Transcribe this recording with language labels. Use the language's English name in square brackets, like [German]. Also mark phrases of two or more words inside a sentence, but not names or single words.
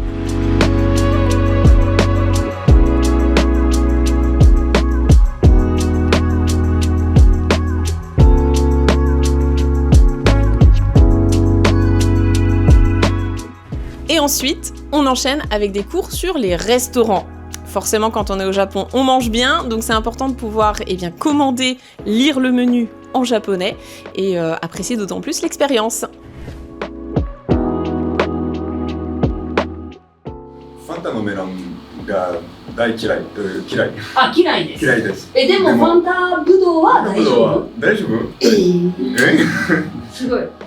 [French] Et ensuite, on enchaîne avec des cours sur les restaurants. Forcément, quand on est au Japon, on mange bien, donc c'est important de pouvoir commander, lire le menu en japonais et apprécier d'autant plus l'expérience. [Japanese] ファンタのメロンが大嫌い. Ah, 嫌いです. 嫌いです. でもファンタブドウは大丈夫？大丈夫？すごい。